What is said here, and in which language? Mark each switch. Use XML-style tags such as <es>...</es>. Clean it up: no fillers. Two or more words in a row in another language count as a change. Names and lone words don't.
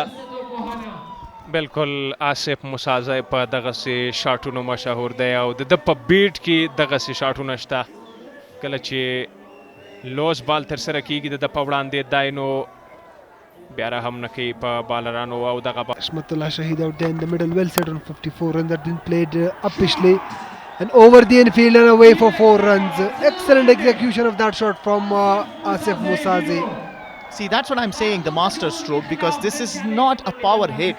<ps>بالکل آصف مسازی په دغسې شاټونو مشهور دی او د ده په بیټ کې دغسې شاټونه شته. کله چې</ps> <en>loose ball</en> <ps>ترسره کیږي د ده په وړاندې دای نو بیا رحم نه کوي په بالرانو او دغه</ps> <en>Hashmatullah Shahid out there in the middle, well set on 54 runs that been played uppishly and over the infield and away for 4 runs. Excellent execution of that shot from Asif Musazi. See, that's what I'm saying, the master stroke, because this is not a power hit.</en>